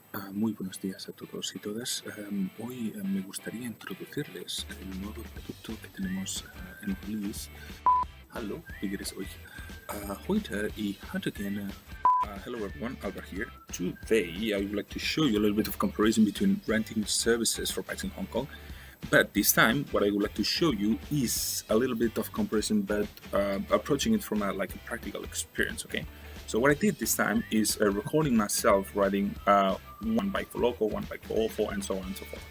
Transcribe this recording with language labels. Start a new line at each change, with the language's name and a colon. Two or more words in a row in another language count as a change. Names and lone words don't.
Spanish: Muy buenos días a todos y todas. Hoy me gustaría introducirles el nuevo producto que tenemos en release.
German: Hallo, wie geht es euch? Heute ich hatte gerne.
English: Hello everyone, Albert here. Today I would like to show you a little bit of comparison between renting services for bikes in Hong Kong. But this time, what I would like to show you is a little bit of comparison, but approaching it from a practical experience. Okay. So what I did this time is recording myself riding one bike for Loco, one bike for Ofo, and so on and so forth.